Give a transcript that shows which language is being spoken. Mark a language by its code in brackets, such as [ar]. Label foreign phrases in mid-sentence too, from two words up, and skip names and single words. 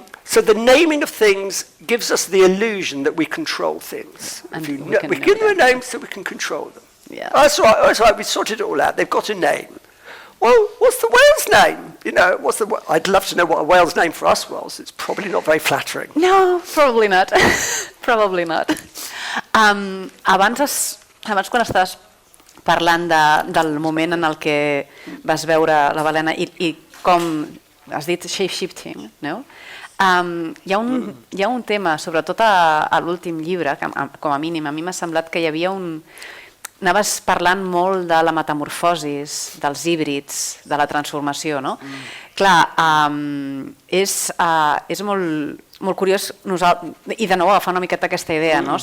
[en] So the naming of things gives us the illusion that we control things. We give them a name so we can control them. Yeah. That's right, we sorted it all out. They've got a name. Well, what's the whale's name? I'd love to know what a whale's name for us was. It's probably not very flattering. No, probably not. Probably not. [ca] Abans quan estaves parlant del moment en el que vas veure la balena i com has dit shape-shifting, no? Hi ha un tema, sobretot a l'últim llibre, que com a mínim a mi m'ha semblat que hi havia anaves parlant molt de la metamorfosis, dels híbrids, de la transformació, no? Clar, és molt curiós, i de nou agafar una miqueta aquesta idea, no?